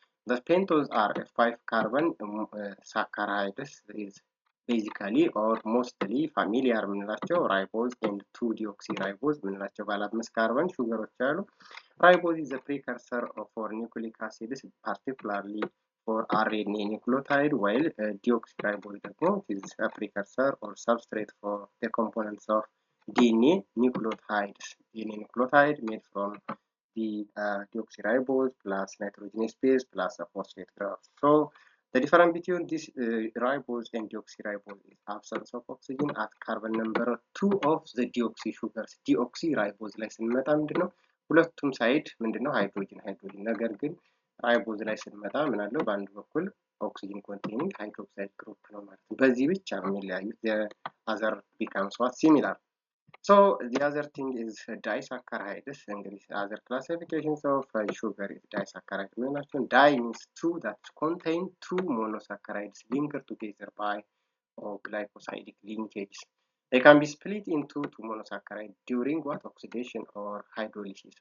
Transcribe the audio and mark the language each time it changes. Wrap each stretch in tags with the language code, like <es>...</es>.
<en>The pentose are a 5 carbon saccharides is basically or mostly familiar የምንላቸው ribose and 2-deoxyribose</en> <am>የምንላቸው ባለ 5 ካርበን ሹገሮች አሉ።</am> <en>Ribose is a precursor for nucleic acids, particularly for RNA nucleotide, while deoxyribose ደግሞ is a precursor or substrate for the components of DNA nucleotides. DNA nucleotide made from the deoxyribose plus nitrogenous base plus a phosphate group. So the difference between this ribose and deoxyribose is absence of oxygen at carbon number 2 of the deoxy sugars.</en> <am>Deoxyribose ላይ ስንመጣ ምንድነው ሁለቱም ሳይድ ምንድነው ሃይድሮጅን ነገር ግን ራይቦዝ ላይ ስንመጣ ምን አለው በአንድ በኩል</am> <en>oxygen containing hydroxide group</en> <am>ነው ማለት ነው። በዚህ ብቻ ነው የሚለያዩት።</am> <en>the other becomes what similar. So the other thing is disaccharides. English other classifications of sugar is disaccharide. Di means two that contain two monosaccharides linked together by glycosidic linkages. They can be split into two monosaccharides during what oxidation or hydrolysis.</en>